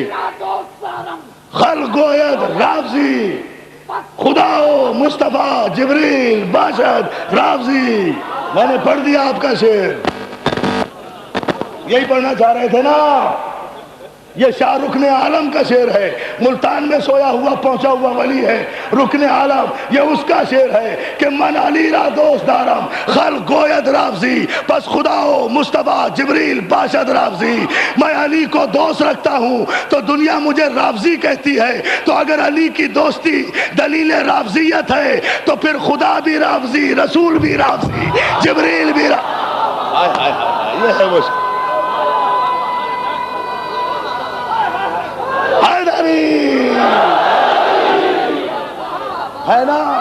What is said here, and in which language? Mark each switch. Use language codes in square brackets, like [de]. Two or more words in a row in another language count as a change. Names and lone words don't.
[fa] خلق گوید رافضی، خدا و مصطفیٰ جبریل باشد رافضی. [ur] میں نے پڑھ دیا آپ کا شعر. یہی پڑھنا چاہ رہے تھے نا، یہ شاہ رکن عالم کا شعر ہے. ملتان میں سویا ہوا پہنچا ہوا ولی ہے رکن عالم. یہ اس کا شعر ہے کہ [fa] من علی را دوست دارم خلق گوید رافضی پس خدا و مصطفیٰ جبریل باشد رافضی. [ur] میں علی کو دوست رکھتا ہوں تو دنیا مجھے رافضی کہتی ہے. تو اگر علی کی دوستی دلیل رافضیت ہے تو پھر خدا بھی رافضی، رسول بھی رافضی، جبریل بھی یہ ہے وہ ہے نا.